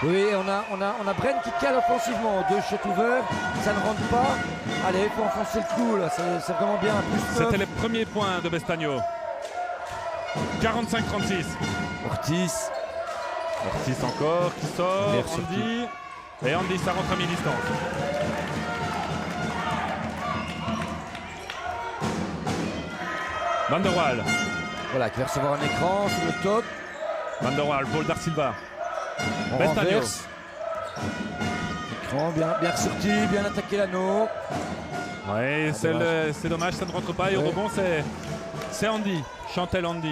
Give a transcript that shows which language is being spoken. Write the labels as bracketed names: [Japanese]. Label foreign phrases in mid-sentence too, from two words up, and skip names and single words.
[French] Oui, on a Bren qui cale offensivement. 2 shots ouverts, ça ne rentre pas. Allez, il faut enfoncer le clou là, c'est vraiment bien. C'était les premiers points de Bestagno. 45-36. Ortiz encore qui sort. Merci, Andy. Et Andy, ça rentre à mi-distance. Van der Waal. Voilà, qui va recevoir un écran sur le top. Van der Waal, Paul Darsilva. On Bestagno. renverse. Écran bien ressorti, bien attaqué l'anneau. Ouais, c'est dommage, ça ne rentre pas. Et au rebond, c'est Andy. Chantel Andy.